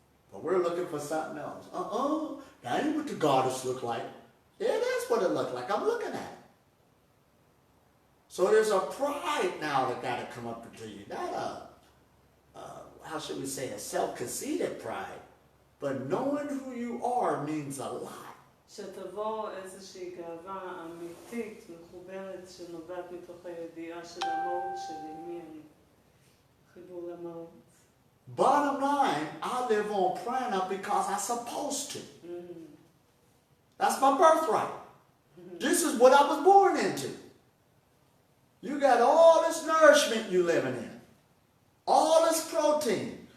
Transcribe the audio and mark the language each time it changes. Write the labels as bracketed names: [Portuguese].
[English] But we're looking for something else. That ain't what the goddess look like. Yeah, that's what it looked like. I'm looking at it. So there's a pride now that got to come up into you. Not how should we say, a self-conceited pride. But knowing who you are means a lot. [Hebrew] שתבוא איזושהי גאווה אמיתית, מחוברת, שנובעת מתוך הידיעה של המהות שלי, מי אני? חיבור למהות. [English] Bottom line, I live on prana because I'm supposed to. That's my birthright. This is what I was born into. You got all this nourishment you living in. All this protein.